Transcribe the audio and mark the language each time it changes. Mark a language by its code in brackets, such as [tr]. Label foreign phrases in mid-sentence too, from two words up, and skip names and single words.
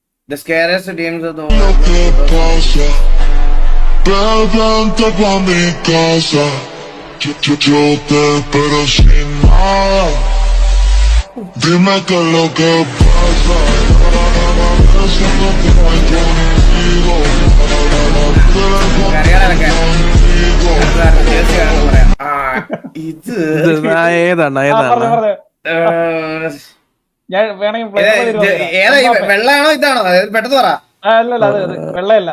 [en] The scariest teams of the [es] Lo [en] world. [es] que pasa, vente pa' mi casa. Yo te espero sin nada. Dime qué es lo que pasa. Eso es lo que no hay contigo. [ml] കരയാനൊക്കെ [es] Contigo. [ml] തീർച്ചയായിട്ടും പറയാം. ഇത് ഏതാണ് ഞാൻ വേണമെങ്കിൽ ഏതാ ഈ വെള്ളയാണോ ഇതാണോ അതായത് പെട്ടെന്ന് പറ. അല്ലല്ല അത് വെള്ളയല്ല.